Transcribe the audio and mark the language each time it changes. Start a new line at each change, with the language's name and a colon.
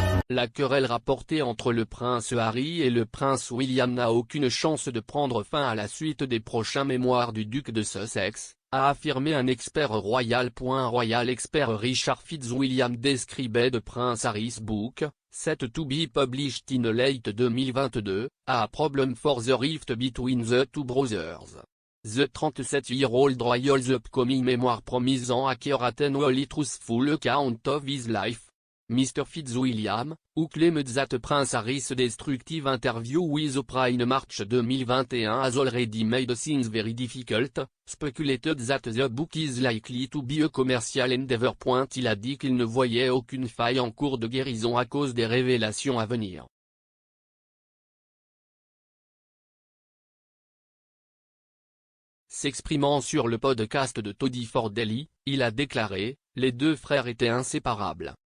French: La querelle rapportée entre le prince Harry et le prince William n'a aucune chance de prendre fin à la suite des prochains mémoires du duc de Sussex, a affirmé un expert royal.
English: Royal expert Richard Fitzwilliam described the Prince Harry's book, set to be published in late 2022, a problem for the rift between the two brothers. The 37-year-old royal's upcoming memoir promises an accurate and wholly truthful account of his life. Mr. Fitzwilliam, who claimed that Prince Harry's destructive interview with Oprah in March 2021 has already made things very difficult, speculated that the book is likely to be a commercial endeavor.
French: Il a dit qu'il ne voyait aucune faille en cours de guérison à cause des révélations à venir. S'exprimant sur le podcast de Toddy Ford Daily, il a déclaré « Les deux frères étaient inséparables.